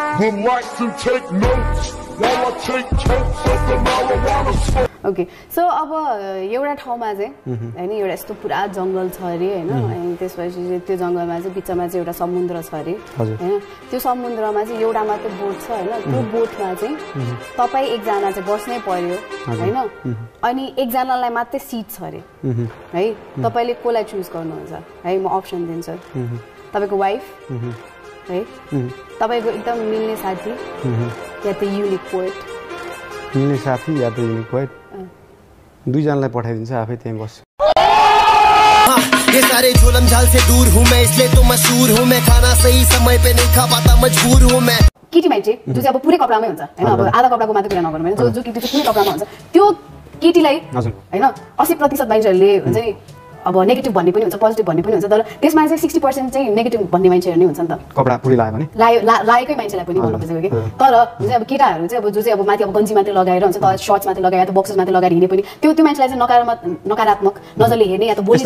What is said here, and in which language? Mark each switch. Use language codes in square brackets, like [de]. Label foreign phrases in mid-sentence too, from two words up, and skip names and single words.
[en] okay so [ne] अब एउटा ठाउँमा चाहिँ हैन, एउटा यस्तो पुरा जङ्गल छ अरे हैन, अनि त्यसपछि चाहिँ त्यो जङ्गलमा चाहिँ बिचमा चाहिँ एउटा समुद्र छ अरे हैन, त्यो समुद्रमा चाहिँ एउटा मात्र बोट छ हैन, त्यो बोटमा चाहिँ तपाईँ एकजना चाहिँ बस्नै पर्यो हैन, अनि एकजनालाई मात्रै सिट छ अरे है, तपाईँले कसलाई चुज गर्नुहुन्छ है? म अप्सन दिन्छु। तपाईँको वाइफ है, तपाईँको एकदम मिल्ने साथी या त युनिक पोएट? मिल्ने साथी या त युनिक पोएट। दुईजनालाई पठाइदिन्छ, आफै त्यहीँ बस्छु। [hi] ये सारे जुल्म झाल से दूर हूँ मैं, इसलिए तो मशहूर हूँ मैं, खाना सही समय पे नहीं खा पाता मजबूर हूँ मैं। [ne] केटी मान्छे जो चाहिँ अब पुरै कपडामै हुन्छ हैन, अब आधा कपडाको मात्र कुरा नगरौँ हैन, जो केटी चाहिँ पुरै कपडामा हुन्छ त्यो केटीलाई हैन 80% मान्छेहरूले हुन्छ नि अब नेगेटिभ भन्ने पनि हुन्छ, पोजिटिभ भन्ने पनि हुन्छ, तर त्यसमा चाहिँ 60% चाहिँ नेगेटिभ भन्ने मान्छेहरू नै हुन्छ नि त। कपडा पुरै लाग्यो भने लागेकै मान्छेलाई पनि भन्नु खोजेको के, तर हुन्छ अब केटाहरू चाहिँ अब जो चाहिँ अब माथि अब गन्जी मात्रै लगाएर हुन्छ, त सर्ट्स मात्रै लगाएर त बक्सेस मात्रै लगाएर हिँडे पनि त्यो मान्छेलाई चाहिँ नकारात्मक नजरले हेर्ने या त बोली